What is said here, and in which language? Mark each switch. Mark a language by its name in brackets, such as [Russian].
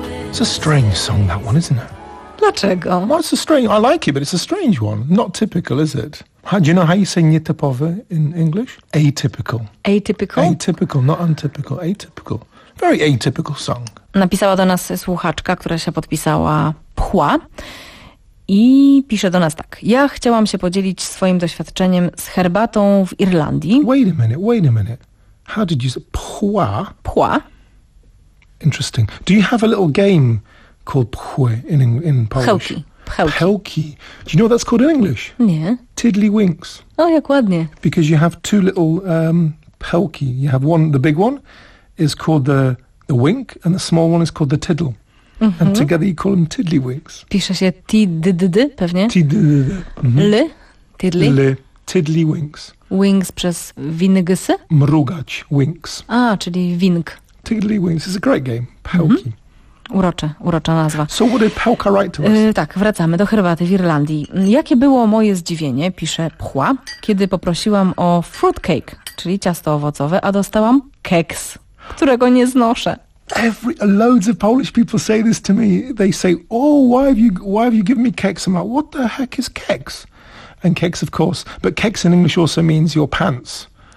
[English] It's a strange song, that one, isn't it? [Polish] Dlaczego? [English] Well, it's a strange. I like it, but it's a strange one. Not typical, is it? How do you know how you say nietypowy in English? Atypical. Atypical? Atypical, not untypical. Atypical. Very atypical song. [Polish] Napisała do nas słuchaczka, która się podpisała Pchła. I pisze do nas tak. Ja chciałam się podzielić swoim doświadczeniem z herbatą w Irlandii. [English] Wait a minute. How did you say Pchła? Pchła. Interesting. Do you have a little game called Pchły in Polish? [Polish] Pchełki. Pchełki. Pchełki. [English] Do you know what that's called in English? [Polish] Nie. [English] Tiddlywinks. [Polish] O, jak ładnie. [English] Because you have two little pchełki. You have one, the big one is called the wink and the small one is called the tiddle. Mm-hmm. And together you call them tiddlywinks. [Polish] Pisze się tiddd, pewnie? [English] Tiddd. Mm-hmm. L, tiddly? L, tiddlywinks. [Polish] Wings przez wingsy? Mrugać, winks. A, czyli wink. [English] Tiddlywinks is a great game. [Polish] Pełki. Mm-hmm. Urocza nazwa. [English] So what did Pełka write to us? [Polish] Tak, wracamy do herbaty w Irlandii. Jakie było moje zdziwienie, pisze Pchła, kiedy poprosiłam o fruitcake, czyli ciasto owocowe, a dostałam keks, którego nie znoszę. [English] Loads of Polish people say this to me. They say, "Oh, why have you given me keks?" I'm like, "What the heck is keks?" And keks, of course, but keks in English also means your pants.